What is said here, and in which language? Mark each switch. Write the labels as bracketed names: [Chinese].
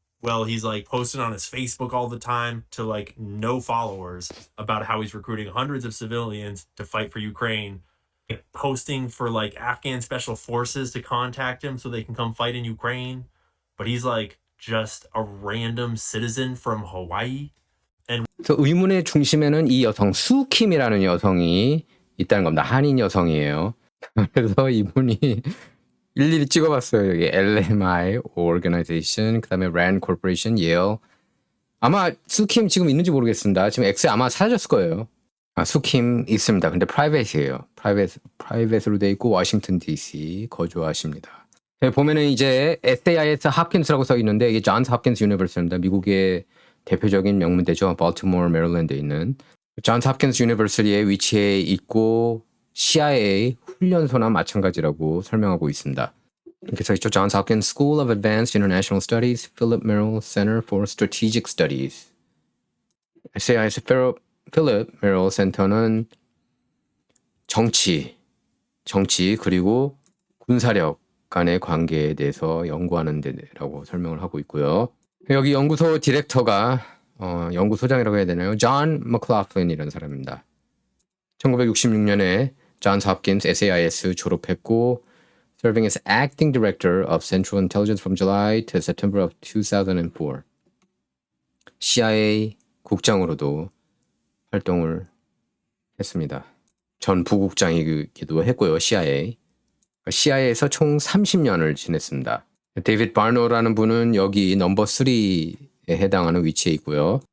[English] Well, he's like posting on his Facebook all the time to like no followers about how he's recruiting hundreds of civilians to fight for Ukraine. Posting for like Afghan special forces to contact him so they can come fight in Ukraine. But he's like just a random citizen from Hawaii. [Korean] 그래서 의문의 중심에는 이 여성 수킴이라는 여성이 있다는 겁니다. 한인 여성이에요. 그래서 이분이 일일이 찍어봤어요. 여기 LMI Organization, 그다음에 RAND Corporation, Yale. 아마 수킴 지금 있는지 모르겠습니다. 지금 X에 아마 사라졌을 거예요. 수킴 있습니다. 근데 프라이빗이에요. 프라이빗으로 돼 있고 워싱턴 DC 거주하십니다. 보면은 이제 SAIS 홉킨스라고 써 있는데 이게 존스 홉킨스 유니버시티입니다. 미국의 대표적인 명문대죠. baltimore, 메릴랜드에 있는 존스 홉킨스 유니버시티에 위치해 있고 CIA 훈련소나 마찬가지라고 설명하고 있습니다. 이렇게 써 있죠. 존스 홉킨스 School of Advanced International Studies, Philip Merrill Center for Strategic Studies. SAIS 필립 메럴 센터는 정치 그리고 군사력 간의 관계에 대해서 연구하는 데라고 설명을 하고 있고요. 여기 연구소 디렉터가 연구소장이라고 해야 되나요? 존 맥클라플린이라는 사람입니다. 1966년에 존스 홉킨스 SAIS 졸업했고 [English] serving as acting director of Central Intelligence from July to September of 2004. [Korean] CIA 국장으로도 활동을 했습니다. 전 부국장이기도 했고요. CIA에서 총 30년을 지냈습니다. 데이비드 바노라는 분은 여기 넘버 3에 해당하는 위치에 있고요.